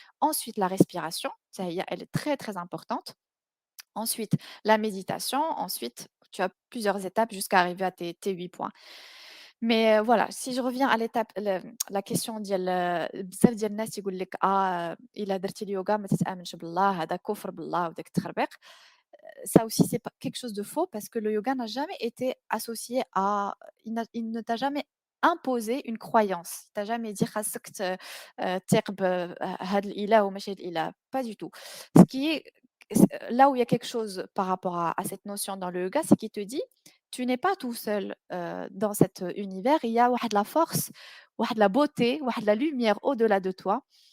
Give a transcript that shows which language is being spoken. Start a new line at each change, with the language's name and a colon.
French: Ensuite, la respiration, ça y est, elle est très, très importante. Ensuite, la méditation. Ensuite, tu as plusieurs étapes jusqu'à arriver à tes 8 points. Mais voilà, si je reviens à l'étape la question
Arabic: ديال بزاف ديال الناس يقول لك إلا درتي اليوغا ما تتآمنش بالله، هذا كفر بالله وداك التخربيق.
French: Ça aussi, c'est pas quelque chose de faux parce que le yoga n'a jamais été associé à il ne t'a jamais imposé une croyance. Il t'a jamais dit
Arabic: خاصك تراقب هاد الإله
French: وماشي هاد الإله. Pas du tout. Ce qui est là où il y a quelque chose par rapport à cette notion dans le yoga, c'est qu'il te dit: «Tu n'es pas tout seul, dans cet univers, il y a واحد la force, واحد la beauté, واحد la lumière au-delà de toi